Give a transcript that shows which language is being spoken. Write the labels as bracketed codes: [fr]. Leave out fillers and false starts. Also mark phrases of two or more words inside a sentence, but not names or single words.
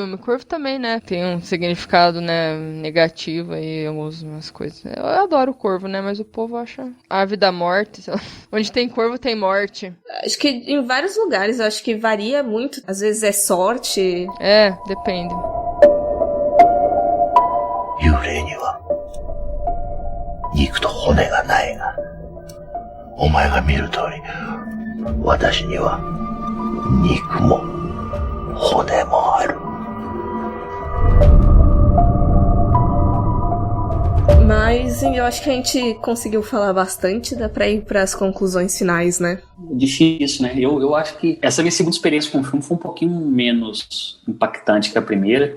[pt] O corvo também, né? Tem um significado, né, negativo aí, algumas coisas. Eu adoro o corvo, né? Mas o povo acha a vida morte, sei lá. Onde tem corvo, tem morte. Acho que em vários lugares, eu acho que varia muito. Às vezes é sorte. Depende. [ja] 幽霊には肉と骨がないが、お前が見る通り、私には肉も骨もある。 [pt] Mas eu acho que a gente conseguiu falar bastante, dá pra ir pras conclusões finais, né? Difícil, né? Eu acho que essa minha segunda experiência com o filme foi um pouquinho menos impactante que a primeira.